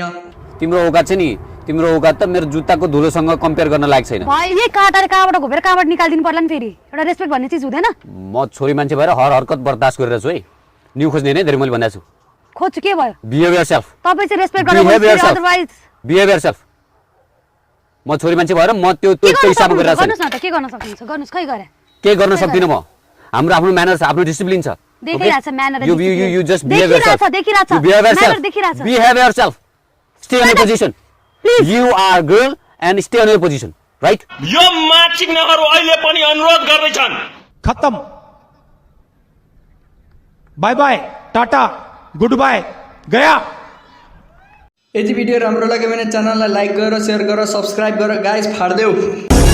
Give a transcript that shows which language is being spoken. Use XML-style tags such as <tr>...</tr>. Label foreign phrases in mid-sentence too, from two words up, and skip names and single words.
<ne>तिम्रो औकात छ नि तिम्रो औकात त मेरो जुत्ताको धुलोसँग कम्पेयर गर्न लायक छैन भाइ यही काटेर कहाँबाट घोपेर कहाँबाट निकाल्दिनु पर्ला नि फेरि एउटा रेस्पेक्ट भन्ने चीज हुँदैन म छोरी मान्छे भएर</ne> <hi>हर हरकत</hi> <ne>बर्दाश्त गरिरहेछु है न्यू खोज्ने नै धेरै मैले भनेको छु खोज्छु के भयो</ne> <en>behave yourself</en> <ne>तपाई चाहिँ रेस्पेक्ट गर्नु अदरवाइज</ne> <en>behave yourself</en> <ne>म छोरी मान्छे भएर म त्यो हिसाबमा गरिरहेछु गर्नुस् न त के गर्न सक्नुहुन्छ गर्नुस् खै गरे के गर्न सक्दिन म हाम्रो आफ्नो म्यानर्स आफ्नो डिसिप्लिन छ देखिरहेछ म्यानर</ne> <en>you just behave yourself</en> <ne>देखिरहेछ</ne> <en>behave yourself stay in your position you are girl and stay in your position right</en> <ne>यो माचिकनहरू अहिले पनि अनुरोध गर्दैछन्</ne> <hi>खत्म</hi> <en>bye bye tata good bye</en> <hi>गया</hi> <ne>यदि भिडियो राम्रो लाग्यो भने च्यानललाई लाइक गरेर शेयर गरेर सब्स्क्राइब गरेर गाइस फाड्देऊ</ne>